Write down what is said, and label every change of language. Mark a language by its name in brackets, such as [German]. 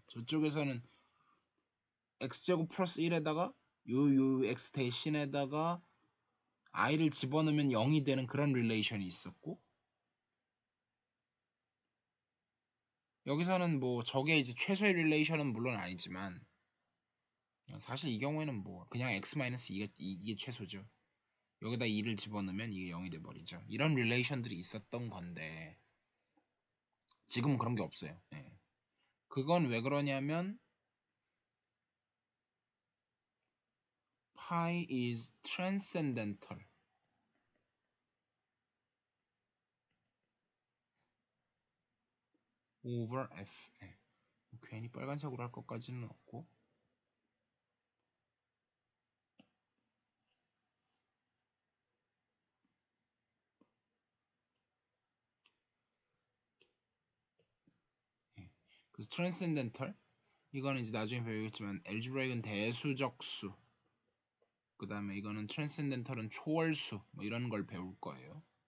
[Korean] 저쪽에서는 x제곱 플러스 1에다가 요 x 대신에다가 i를 집어넣으면 0이 되는 그런 릴레이션이 있었고, 여기서는 뭐 저게 이제 최소의 릴레이션은 물론 아니지만 사실 이 경우에는 뭐 그냥 x-2가 이게 최소죠. 여기다 2를 집어넣으면 이게 0이 돼버리죠. 이런 릴레이션들이 있었던 건데 지금은 그런 게 없어요. 예. 그건 왜 그러냐면 [English] pi is transcendental over f. [Korean] 예. 괜히 빨간색으로 할 것까지는 없고, 예. 그래서 transcendental 이거는 이제 나중에 배우겠지만 algebraic은 대수적 수, 그 다음에 이거는 transcendental은 초월수 뭐 이런 걸 배울 거예요.